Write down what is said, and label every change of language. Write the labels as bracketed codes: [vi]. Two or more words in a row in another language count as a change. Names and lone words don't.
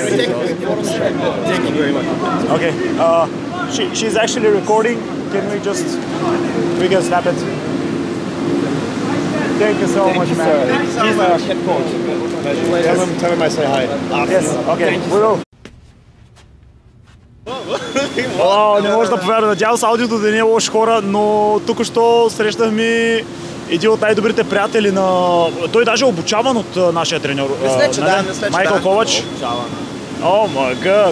[en] Thank you very much. Okay. She's actually recording. Can we can snap it? Thank you so much, man. He's our head coach. Tell him I say hi. Yes, okay. We will. [bg] Не може да повярвам. Надявам се аудиото да не е лоши хора, но тук що срещнахме един от най-добрите приятели на... Той даже е обучаван от нашия треньор. Майкъл Ковач. О, мага!